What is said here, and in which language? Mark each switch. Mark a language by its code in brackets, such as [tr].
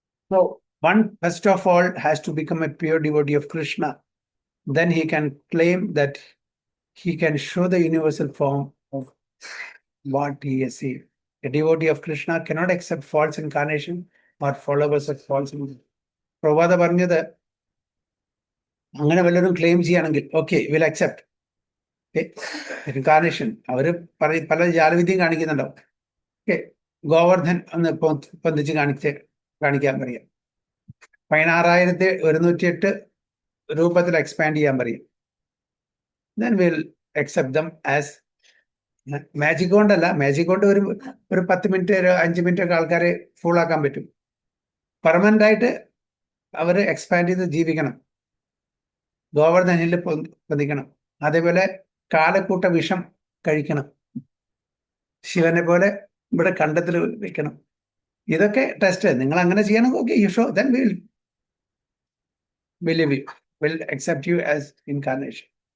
[en] So one first of all has to become a pure devotee of Krishna. Then he can claim that he can show the universal form of what he has seen. A devotee of Krishna cannot accept false incarnation or followers of false incarnation. [ml] പ്രഭാത പറഞ്ഞത് അങ്ങനെ വല്ലവരും claim ചെയ്യുകയാണെങ്കിൽ okay, [en] Will accept incarnation. [ml] അവര് പല ജാലവിദ്യയും കാണിക്കുന്നുണ്ടാവും. Okay, Govardhan ഒന്ന് പൊന്തിച്ച് കാണിക്കാൻ പറയാം, 16,108 രൂപത്തിൽ എക്സ്പാൻഡ് ചെയ്യാൻ പറയും. [en] then we'll accept them as [ml] magic കൊണ്ടല്ല. മാജിക് കൊണ്ട് ഒരു 10 മിനിറ്റ് 5 മിനിറ്റ് ഒക്കെ ആൾക്കാരെ ഫുൾ ആക്കാൻ പറ്റും. പെർമനന്റ് ആയിട്ട് അവർ എക്സ്പാൻഡ് ചെയ്ത് ജീവിക്കണം, ഗോവർദ്ധനിൽ പൊന്തിക്കണം. അതേപോലെ കാലക്കൂട്ട വിഷം കഴിക്കണം, ശിവനെ പോലെ ഇവിടെ കണ്ടത്തിൽ വെക്കണം. ഇതൊക്കെ ടെസ്റ്റ്. നിങ്ങൾ അങ്ങനെ ചെയ്യണം, okay, [en] You show, then we'll believe you, will accept you as incarnation.